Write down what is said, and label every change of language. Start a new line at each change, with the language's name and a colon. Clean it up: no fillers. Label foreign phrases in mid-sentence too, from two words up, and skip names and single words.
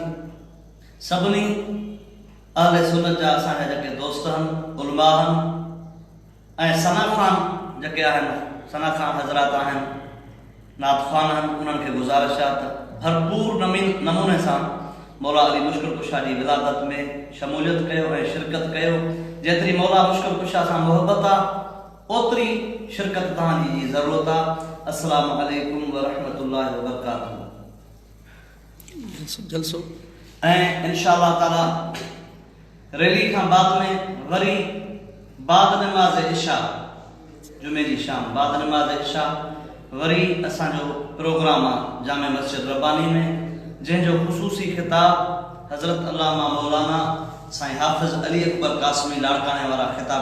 Sindhi: सभिनी अहले सुन्नत जा असांजा जेके दोस्त आहिनि, उलमा आहिनि ऐं सना ख़ान जेके आहिनि, सना ख़ान हज़रात आहिनि, नात ख़ान आहिनि, उन्हनि खे गुज़ारिश आहे त भरपूर नमूने सां मौला अली मुश्किल कुशा जी विलादत में शमूलियत कयो ऐं शिरकत कयो। जेतिरी मौला मुश्किल कुशा सां मोहब्बत आहे ओतरी शिरकत तव्हांजी जी ज़रूरत आहे।
Arabic: السلام عليكم ورحمة الله وبركاته.
Sindhi: जलसो ऐं
Arabic: إن شاء الله تعالى
Sindhi: रैली खां बाद में वरी बाद नमाज़ इशा जुमे जी शाम बाद नमाज़ इशा वरी असांजो प्रोग्राम आहे जामे मस्जिद रब्बानी में, जंहिंजो ख़ुसूसी खिताब हज़रत अल्लामा मौलाना साईं हाफ़िज़ अली अकबर कासमी लाड़काने वारा खिताब